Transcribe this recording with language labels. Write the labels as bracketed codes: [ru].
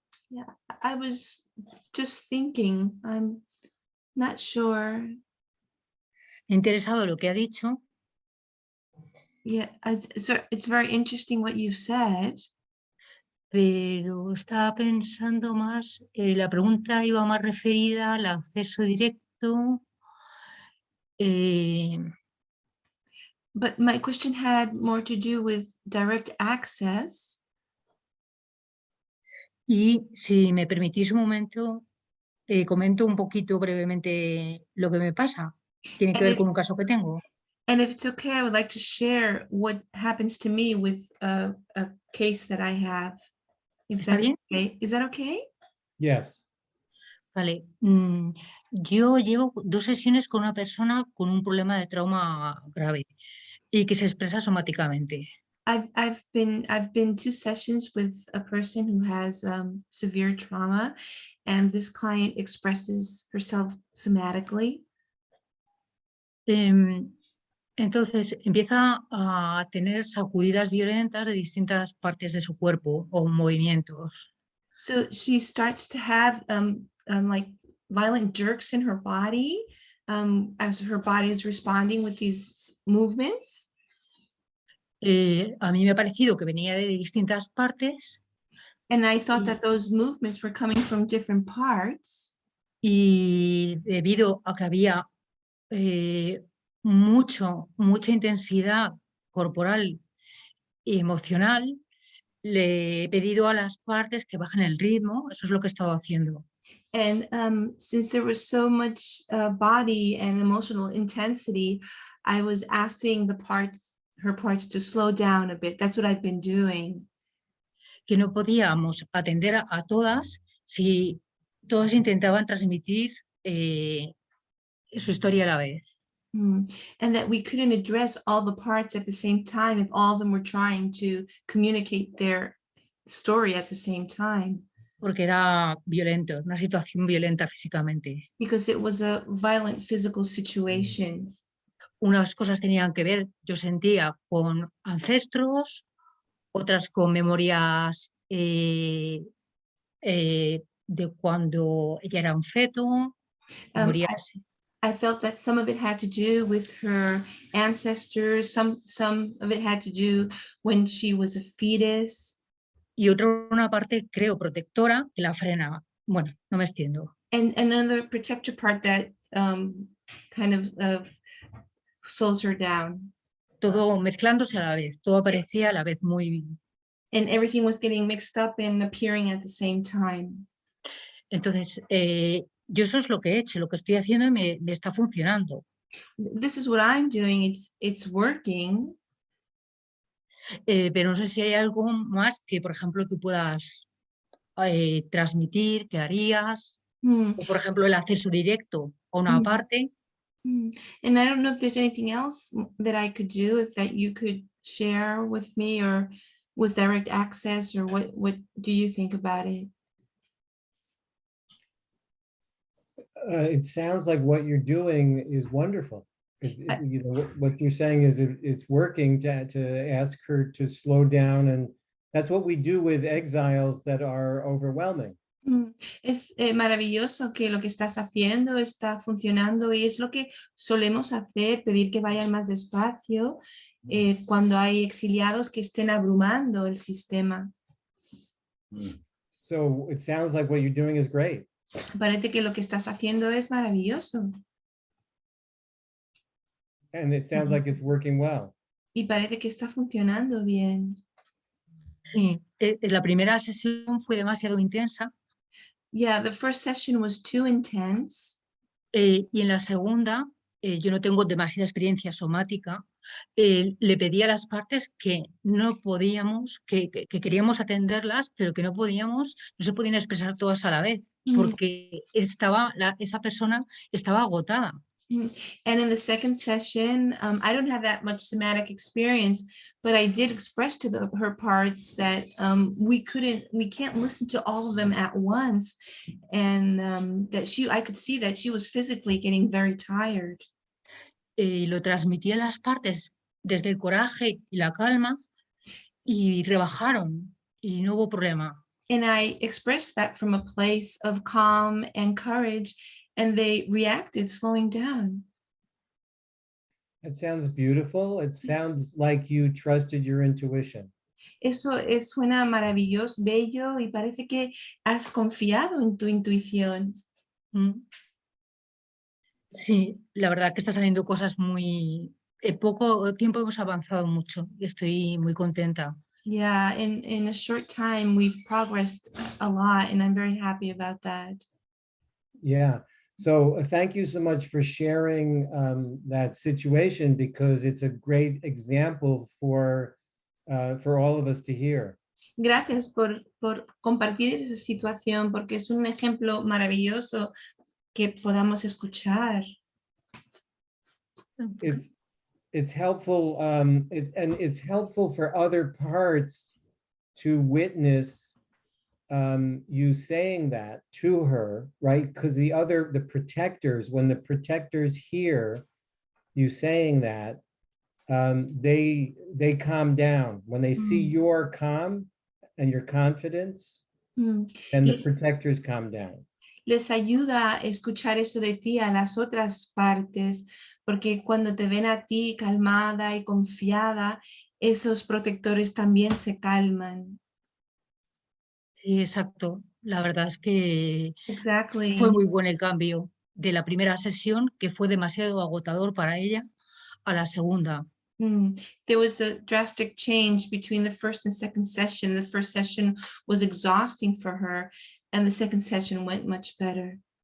[en] Yeah, I was just thinking, I'm not sure. [es] Me ha interesado lo que ha dicho, [en] Yeah, it's very interesting what you've said. [es] pero estaba pensando más, la pregunta iba más referida al acceso directo. [en] But my question had more to do with direct access. [es] Y si me permitís un momento, comento un poquito brevemente lo que me pasa. Tiene que [en] And [es] ver [en] if, [es] con un caso que tengo. [en] and if it's okay, I would like to share what happens to me with a case that I have. If [es] ¿Está [en] that's [es] bien? [en] okay. Is that okay? Yes. [es] Vale. Yo llevo 2 sesiones con una persona con un problema de trauma grave y que se expresa somáticamente. [en] I've been 2 sessions with a person who has severe trauma, and this client expresses herself somatically. [es] Entonces empieza a tener sacudidas violentas de distintas partes de su cuerpo o movimientos. [en] So she starts to have like violent jerks in her body as her body is responding with these movements. [es] A mí me ha parecido que venía de distintas partes [en] And I thought [es] y, [en] that those movements were coming from different parts. [es] y debido a que había mucha intensidad corporal y emocional, le he pedido a las partes que bajen el ritmo. Eso es lo que he estado haciendo. [en] And since there was so much body and emotional intensity, I was asking her parts to slow down a bit. That's what I've been doing. [es] Que no podíamos atender a todas si todos intentaban transmitir su historia a la vez. [en] And that we couldn't address all the parts at the same time if all of them were trying to communicate their story at the same time. [es] Porque era violento, una situación violenta físicamente. [en] Because it was a violent physical situation. [es] Unas cosas tenían que ver, yo sentía, con ancestros, otras con memorias de cuando ella era un feto, memorias. [en] I felt that some of it had to do with her ancestors, some of it had to do when she was a fetus. [es] Y otra una parte, creo, protectora que la frena. Bueno, no me extiendo. [en] And another protector part that kind of slows her down. [es] Todo mezclándose a la vez, todo aparecía a la vez muy... [en] And everything was getting mixed up and appearing at the same time. [es] Entonces, yo eso es lo que he hecho, lo que estoy haciendo y me está funcionando. [en] This is what I'm doing, it's working. [es] Pero no sé si hay algo más que, por ejemplo, tú puedas transmitir, que harías, o por ejemplo, el acceso directo a una parte. [en] And I don't know if there's anything else that I could do, if that you could share with me or with direct access, or what do you think about it? It sounds like what you're doing is wonderful. You know, what you're saying is it's working to ask her to slow down, and that's what we do with exiles that are overwhelming. [es] Es maravilloso que lo que estás haciendo está funcionando y es lo que solemos hacer, pedir que vayan más despacio cuando hay exiliados que estén abrumando el sistema. [en] So it sounds like what you're doing is great. [es] Parece que lo que estás haciendo es maravilloso. [en] And it sounds like it's working well. [es] Y parece que está funcionando bien. Sí, la primera sesión fue demasiado intensa. [en] Yeah, the first session was too intense. [es] Y en la segunda, yo no tengo demasiada experiencia somática, le pedí a las partes que no podíamos, que queríamos atenderlas, pero que no podíamos, no se podían expresar todas a la vez, porque esa persona estaba agotada. [en] And in the second session, I don't have that much somatic experience, but I did express to her parts that we can't listen to all of them at once, and that I could see that she was physically getting very tired. [es] Lo transmití a las partes desde el coraje y la calma y rebajaron y no hubo problema. [en] And I expressed that from a place of calm and courage, and they reacted, slowing down. It sounds beautiful. It sounds like you trusted your intuition. [es] Eso suena maravilloso, bello, y parece que has confiado en tu intuición. Sí, la verdad que está saliendo cosas muy... En poco tiempo hemos avanzado mucho y estoy muy contenta. [en] Yeah, in a short time we've progressed a lot, and I'm very happy about that. Yeah. So thank you so much for sharing that situation, because it's a great example for all of us to hear. [es] Gracias por compartir esa situación, porque es un ejemplo maravilloso que podamos escuchar. [en] It's helpful, and it's helpful for other parts to witness you saying that to her, right? Because the protectors, when the protectors hear you saying that, they calm down. When they see your calm and your confidence, and the protectors calm down. [es] Les ayuda a escuchar eso de ti a las otras partes, porque cuando te ven a ti calmada y confiada, esos protectores también se calman. Sí, exacto. La verdad es que [en] Exactly. [es] fue muy bueno el cambio de la primera sesión, que fue demasiado agotador para ella, a la segunda. [en] There was a drastic change between the first and second session. The first session was exhausting for her, and the second session went much better.